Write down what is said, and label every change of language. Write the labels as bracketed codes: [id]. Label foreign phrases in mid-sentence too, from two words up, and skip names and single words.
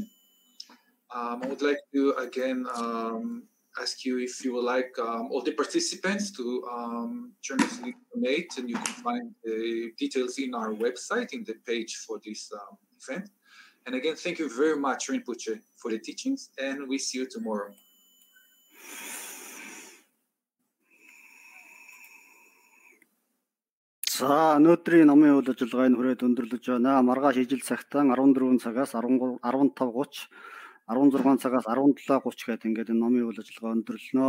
[en] I would like to again ask you if you would like all the participants to generously donate, and you can find the details in our website in the page for this event. And again, thank you very much, Rinpoche, for the teachings, and we see you tomorrow. [mn] За өнөөдрийн номын үйл ажиллагааг хүрээд өндөрлөж байна. Маргааш ижил цагтаа 14 цагаас 15:30, 16 цагаас 17:30 гээд ингээд энэ номын үйл ажиллагаа өндөрлөнө.